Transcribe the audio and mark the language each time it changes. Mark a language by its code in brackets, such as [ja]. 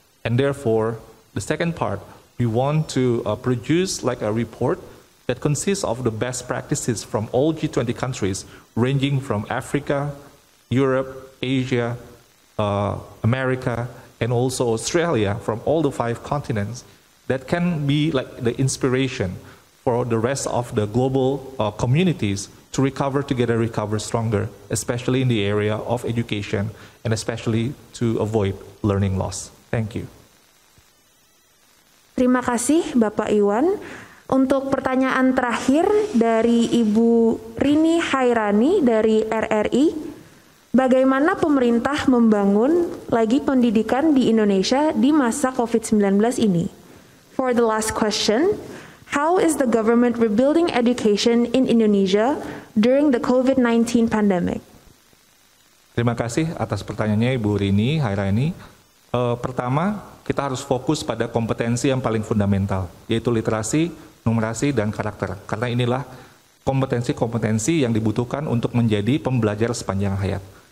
[en] And therefore, the second part, we want to produce a report that consists of the best practices from all G20 countries, ranging from Africa, Europe, Asia, America, and also Australia, from all the 5 continents, that can be the inspiration for the rest of the global communities to recover together, recover stronger, especially in the area of education, and especially to avoid learning loss. Thank you. [id] Terima kasih Bapak Iwan. Untuk pertanyaan terakhir dari Ibu Rini Hairani dari RRI, bagaimana pemerintah membangun lagi pendidikan di Indonesia di masa COVID-19 ini? [en] For the last question, how is the government rebuilding education in Indonesia during the COVID-19 pandemic? [id] Terima kasih atas pertanyaannya Ibu Rini Hairani. Pertama, kita harus fokus pada kompetensi yang paling fundamental, yaitu literasi, numerasi, dan karakter. Karena inilah kompetensi-kompetensi yang dibutuhkan untuk menjadi pembelajar sepanjang hayat.